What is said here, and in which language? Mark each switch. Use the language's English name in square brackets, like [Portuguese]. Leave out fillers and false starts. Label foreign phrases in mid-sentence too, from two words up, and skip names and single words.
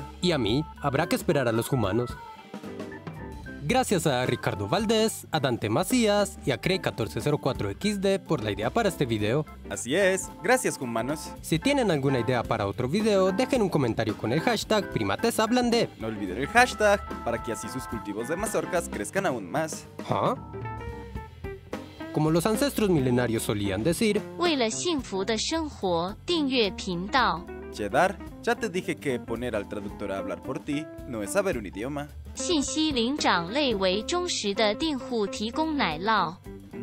[Spanish] Y a mí, habrá que esperar a los humanos. Gracias a Ricardo Valdés, a Dante Macías y a Cray1404XD por la idea para este video. Así es, gracias humanos. Si tienen alguna idea para otro video, dejen un comentario con el hashtag PrimatesHablanDe. No olviden el hashtag para que así sus cultivos de mazorcas crezcan aún más. ¿Ah? Como los ancestros milenarios solían decir, [Chinese] 为了幸福的生活，订阅频道。 [Spanish] Cheddar, ya te dije que poner al traductor a hablar por ti no es saber un idioma. [Chinese] 信息灵长类为忠实的订户提供奶酪。